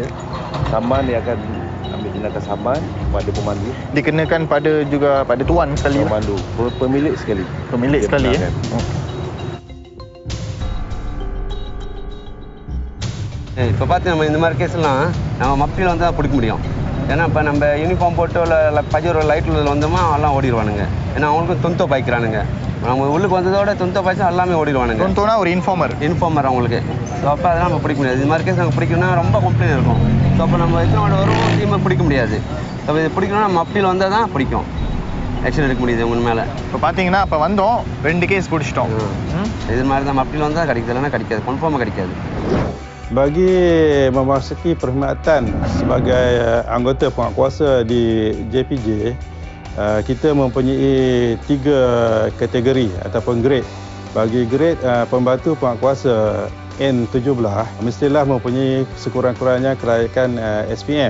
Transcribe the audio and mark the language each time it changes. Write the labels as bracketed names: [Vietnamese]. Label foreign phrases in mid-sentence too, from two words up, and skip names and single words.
[Malay] Saman dia akan ambil tindakan saman pada pemandu. Dikenakan pada tuan sekali lah. Pemandu, pemilik sekali. Pemilik Dia sekali ya. [Tamil] இப்போ பார்த்து நம்ம இந்த மாதிரி கேஸ்லாம் நம்ம மப்பியில் வந்து தான் பிடிக்க முடியும். ஏன்னா இப்போ நம்ம யூனிஃபார்ம் போட்டு இல்லை பஜர் லைட்டில் வந்தோமா எல்லாம் ஓடிடுவானுங்க. ஏன்னா அவங்களுக்கும் தொந்தோ பாய்க்கிறானுங்க. நம்ம உள்ளுக்கு வந்ததோட தொந்தோ பாய்ச்சா எல்லாமே ஓடிடுவானுங்க. தொந்தோனா ஒரு இன்ஃபார்மர் அவங்களுக்கு. ஸோ அப்போ அதெல்லாம் நம்ம பிடிக்க முடியாது. இது மாதிரி கேஸ் நாங்கள் பிடிக்கணும்னா ரொம்ப கம்ப்ளைண்ட் இருக்கும். ஸோ அப்போ நம்ம எத்தனோட வருவோம் டீமை பிடிக்க முடியாது. ஸோ இது பிடிக்கணும்னா நம்ம மப்பியில் வந்தால் தான் பிடிக்கும், ஆக்ஷன் எடுக்க முடியுது உங்க மேலே. இப்போ பார்த்தீங்கன்னா அப்போ வந்தோம் 2 கேஸ் பிடிச்சிட்டோம். இது மாதிரி தான் மப்பியில் வந்தால் கிடைக்குது, இல்லைன்னா கிடைக்காது, கன்ஃபார்மாக கிடைக்காது. [Malay] Bagi memasuki perkhidmatan sebagai anggota penguatkuasa di JPJ, kita mempunyai 3 kategori ataupun grade. Bagi grade pembantu penguatkuasa N17 mestilah mempunyai sekurang-kurangnya kelayakan SPM.